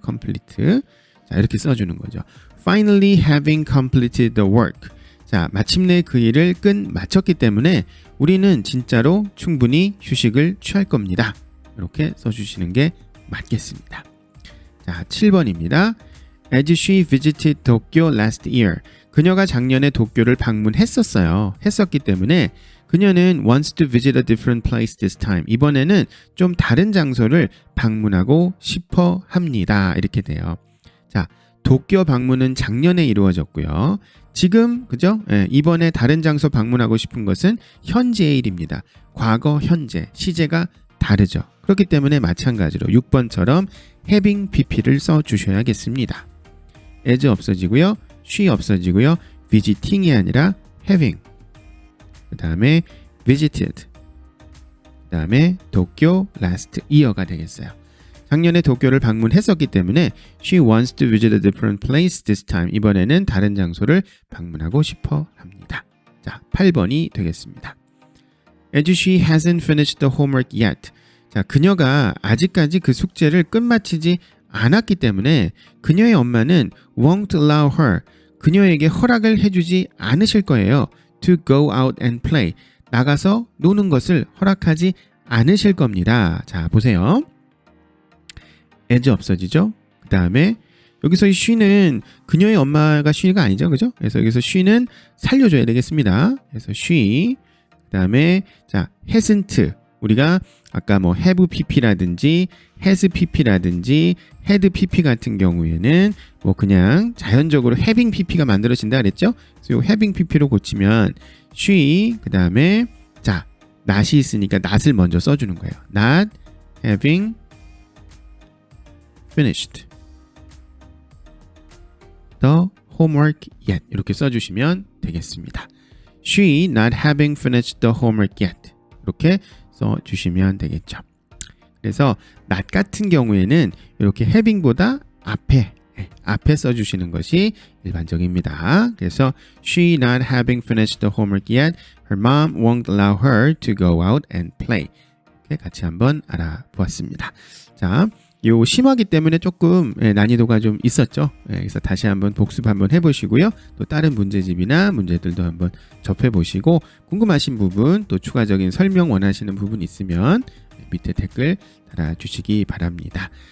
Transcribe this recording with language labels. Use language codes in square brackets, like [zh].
[ko] complete 자 이렇게 써주는 거죠. [en] Finally having completed the work. [ko] 자 마침내 그 일을 마쳤기 때문에 우리는 진짜로 충분히 휴식을 취할 겁니다. 이렇게 써주시는 게 맞겠습니다. 자 7번입니다. [en] As she visited Tokyo last year. [ko] 그녀가 작년에 도쿄를 방문했었어요. 했었기 때문에 그녀는 [en] wants to visit a different place this time. [ko] 이번에는 좀 다른 장소를 방문하고 싶어 합니다. 이렇게 돼요. 자, 도쿄 방문은 작년에 이루어졌고요. 지금 그죠? 이번에 다른 장소 방문하고 싶은 것은 현재의 일입니다. 과거, 현재, 시제가 다르죠. 그렇기 때문에 마찬가지로 6번처럼 having pp를 써주셔야겠습니다. as 없어지고요. she 없어지고요. visiting이 아니라 having 그 다음에 visited 그 다음에 도쿄 last year가 되겠어요. 작년에 도쿄를 방문했었기 때문에 [en] she wants to visit a different place this time. [ko] 이번에는 다른 장소를 방문하고 싶어 합니다. 자, 8번이 되겠습니다. [en] As she hasn't finished the homework yet. [ko] 자, 그녀가 아직까지 그 숙제를 끝마치지 않았기 때문에 그녀의 엄마는 [en] won't allow her, [ko] 그녀에게 허락을 해주지 않으실 거예요. [en] to go out and play, [ko] 나가서 노는 것을 허락하지 않으실 겁니다. 자, 보세요. as 없어지죠? 그 다음에 여기서 이 she는 그녀의 엄마가 she가 아니죠, 그죠? 그래서 여기서 she는 살려줘야 되겠습니다. 그래서 she, 그 다음에 자 hasn't, 우리가 아까 뭐 have pp라든지 has pp라든지 had pp 같은 경우에는 뭐 그냥 자연적으로 having pp가 만들어진다 그랬죠? 그래서 요 having pp로 고치면 she, 그 다음에 자 not이 있으니까 not을 먼저 써주는 거예요. [en] not having finished the homework yet, [ko] 이렇게 써주시면 되겠습니다. [en] She not having finished the homework yet, [ko] 이렇게 써주시면 되겠죠. 그래서 not 같은 경우에는 이렇게 having보다 앞에 써주시는 것이 일반적입니다. [en] 그래서 she not having finished the homework yet, her mom won't allow her to go out and play. [ko] 이렇게 같이 한번 알아보았습니다. 자, 요 심화기 때문에 조금 난이도가 좀 있었죠. 그래서 다시 한번 복습 한번 해보시고요. 또 다른 문제집이나 문제들도 한번 접해보시고 궁금하신 부분, 또 추가적인 설명 원하시는 부분 있으면 밑에 댓글 달아주시기 바랍니다.